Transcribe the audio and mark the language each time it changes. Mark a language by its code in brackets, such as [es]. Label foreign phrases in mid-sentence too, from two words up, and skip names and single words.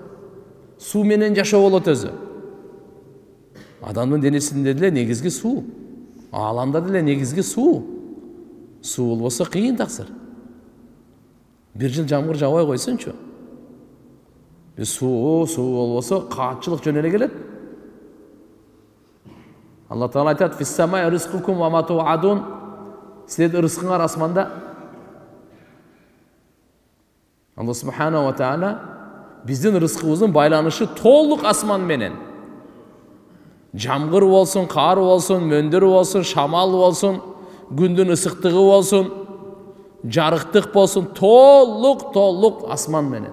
[ky] Суу менен жашоо болот өзү. Адамдын денесинде деле негизги суу. Ааламда деле негизги суу. Суу болбосо кыйын таксыр. Бир жыл жамгыр жаабай койсунчу. Суу болбосо каатчылык жөн эле келет. Алла Таала айтат: [ar] "في السماء رزقكم وما توعدون." [ky] Силердин рызкыңар асманда. Алла [ar] سبحانه وتعالى [ky] биздин рызкыбыздын байланышы толук асман менен. Жамгыр болсун, кар болсун, мөндөр болсун, шамал болсун, күндүн ысыктыгы болсун, жарыктык болсун, толук асман менен.